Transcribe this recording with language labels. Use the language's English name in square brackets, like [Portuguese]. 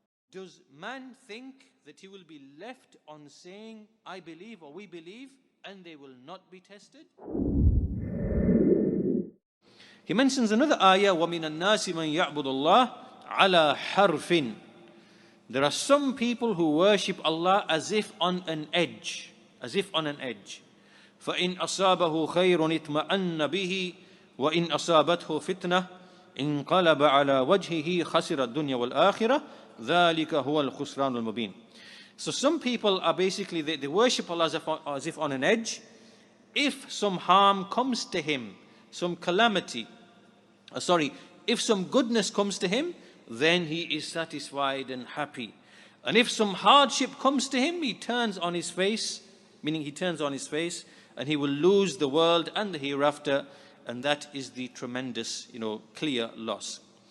[English] Does man think that he will be left on saying, I believe or we believe, and they will not be tested? He mentions another ayah, [Arabic] وَمِنَ النَّاسِ مَن يَعْبُدُ اللَّهَ عَلَى حَرْفٍ. [English] There are some people who worship Allah as if on an edge. As if on an edge. [Arabic] فَإِنْ أَصَابَهُ خَيْرٌ اطْمَأَنَّ بِهِ وَإِنْ أَصَابَتْهُ فِتْنَةٌ انقلب على وجهه خسر الدنيا والآخرة ذلك هو الخسران المبين. [English] So some people are basically, they worship Allah as if on an edge. If some harm comes to him, some calamity, if some goodness comes to him, then he is satisfied and happy. And if some hardship comes to him, he turns on his face, meaning he turns on his face, and he will lose the world and the hereafter, and that is the tremendous, clear loss.